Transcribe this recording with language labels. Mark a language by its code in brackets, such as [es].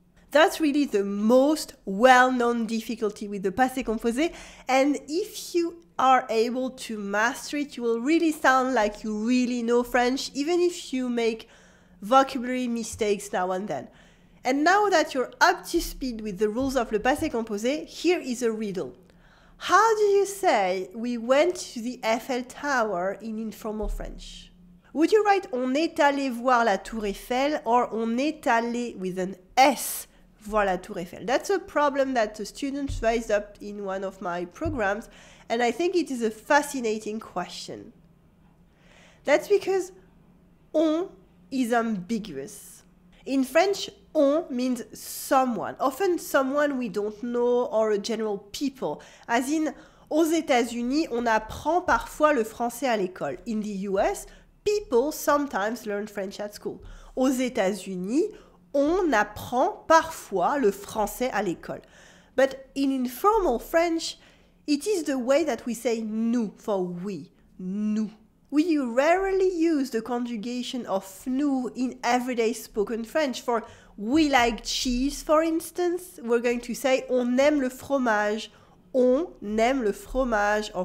[en] That's really the most well-known difficulty with the passé composé, and if you are able to master it, you will really sound like you really know French, even if you make vocabulary mistakes now and then. And now that you're up to speed with the rules of le passé composé, here is a riddle. How do you say we went to the Eiffel Tower in informal French? Would you write [fr] on est allé voir la Tour Eiffel [en] or [fr] on est allé [en] with an S [fr] voir la Tour Eiffel? [en] That's a problem that the students raised up in one of my programs, and I think it is a fascinating question. That's because on is ambiguous. In French, on means someone, often someone we don't know or a general people. [fr] As in, aux États-Unis, on apprend parfois le français à l'école. [en] In the US, people sometimes learn French at school. [fr] Aux États-Unis, on apprend parfois le français à l'école. [en] But in informal French, it is the way that we say nous for we, nous. We rarely use the conjugation of nous in everyday spoken French. For we like cheese, for instance, we're going to say [fr] on aime le fromage, [en] on aime le fromage.